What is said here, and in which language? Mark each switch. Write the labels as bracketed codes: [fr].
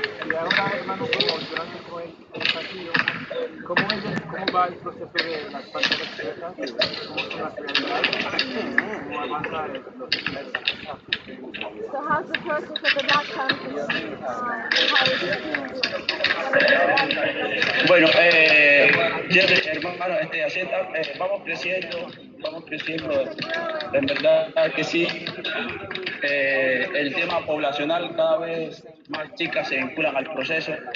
[es] Y ahora, hermano, como durante todo el partido, ¿cómo va el proceso de las Panteras Prietas? ¿Cómo son las realidades? ¿Cómo avanza los [en] So how's the process of the Black Panthers? How is the team doing? [es] Bueno, hermano, así vamos creciendo, en verdad que sí. El tema poblacional, cada vez más chicas se vinculan al proceso.